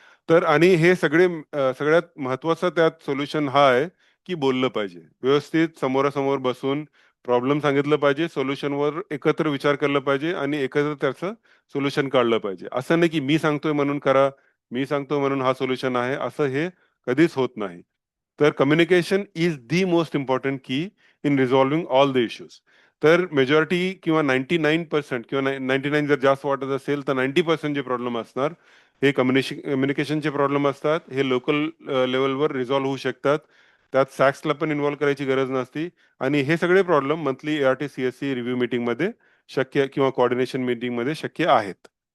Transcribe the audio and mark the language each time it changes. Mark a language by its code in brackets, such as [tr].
[mr] तर आणि हे सगळ्यात महत्वाचं त्यात सोल्युशन हा आहे की बोललं पाहिजे. व्यवस्थित समोरासमोर बसून प्रॉब्लेम सांगितलं पाहिजे, सोल्युशनवर एकत्र विचार केला पाहिजे आणि एकत्र त्याचं सोल्युशन काढलं पाहिजे. असं नाही की मी सांगतोय म्हणून करा, मी सांगतोय म्हणून हा सोल्युशन आहे, असं हे कधीच होत नाही. [en] तर communication is the most important key in resolving all the issues. [mr] तर मेजॉरिटी किंवा 99% किंवा 99 जर जास्त वाटत असेल तर 90% जे प्रॉब्लेम असणार हे कम्युनिकेशनचे प्रॉब्लेम असतात. हे लोकल लेवलवर रिझॉल्व्ह होऊ शकतात. त्यात सॅक्सला पण इन्व्हॉल्व करायची गरज नसती आणि हे सगळे problem monthly ART CSC review मीटिंगमध्ये शक्य किंवा कोऑर्डिनेशन मीटिंगमध्ये शक्य आहेत.